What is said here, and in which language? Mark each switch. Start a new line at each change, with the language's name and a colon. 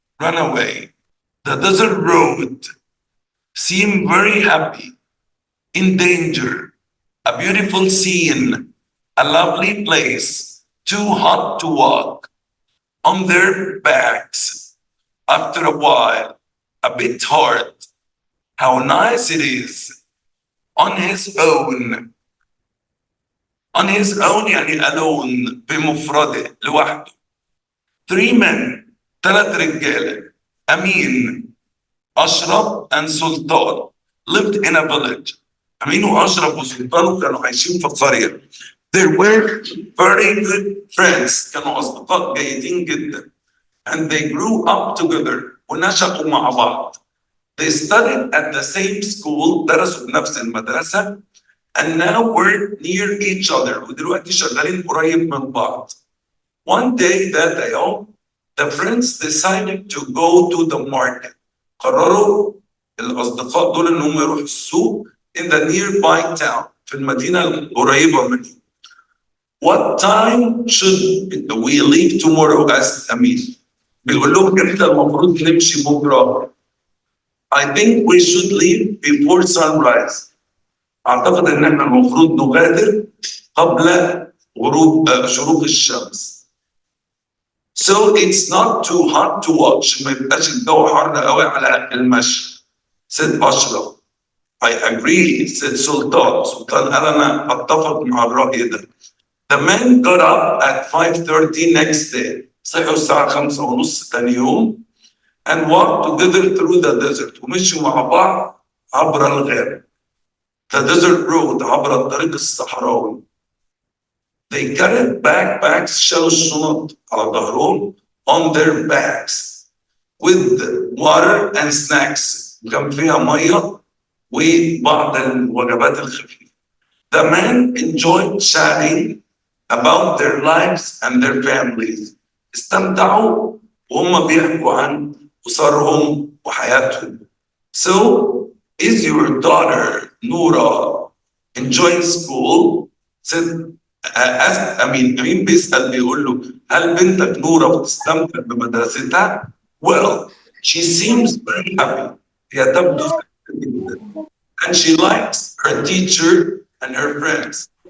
English: The desert road, seem very happy, in danger, a beautiful scene, a lovely place, too hot to walk, on their backs, after a while, a bit hard, how nice it is, on his own.
Arabic: يعني alone بمفرده لوحده.
English: 3 men, 3 رجاله. Amin, Ashraf and Sultan lived in a village.
Arabic: أمين وأشرف وسلطان كانوا عايشين في قرية.
English: They were very good friends.
Arabic: كانوا أصدقاء جيدين جدا.
English: And they grew up together.
Arabic: ونشأوا مع بعض.
English: They studied at the same school.
Arabic: درسوا في نفس المدرسة.
English: And now we're near each other.
Arabic: ودلوقتي شغالين قريب من بعض.
English: One day that يوم the friends decided to go to the market.
Arabic: قرروا الأصدقاء دول إنهم يروحوا السوق
English: in the nearby town.
Arabic: في المدينة القريبة منهم.
English: What time should we leave tomorrow? asked Amin.
Arabic: بيقول لهم إمتى المفروض نمشي بكرة.
English: I think we should leave before sunrise.
Arabic: أعتقد إن إحنا المفروض نغادر قبل غروب شروق الشمس.
English: So it's not too hot to watch.
Arabic: ما يبقاش الجو حر قوي على المشي.
English: said Ashraf. I agree, said Sultan.
Arabic: سلطان قال أنا أتفق مع الرأي ده.
English: The men got up at 5:30 next day.
Arabic: صحوا الساعة 5:30 تاني يوم.
English: And walked together through the desert.
Arabic: ومشوا مع بعض عبر الغابة.
English: The desert road
Arabic: عبر الطريق الصحراوي.
English: They carried backpacks.
Arabic: شالوا الشنط على ظهرهم
English: on their backs with water and snacks.
Arabic: كان فيها مية وبعض الوجبات الخفيفة.
English: The men enjoyed chatting about their lives and their families.
Arabic: استمتعوا وهم بيحكوا عن أسرهم وحياتهم.
English: So, is your daughter Noura enjoying school? said
Arabic: أمين بيسأل بيقول له هل بنتك نورة بتستمتع بمدرستها؟
English: Well, she seems very happy.
Arabic: هي تبدو سعيدة جدا.
English: And she likes her teacher and her friends.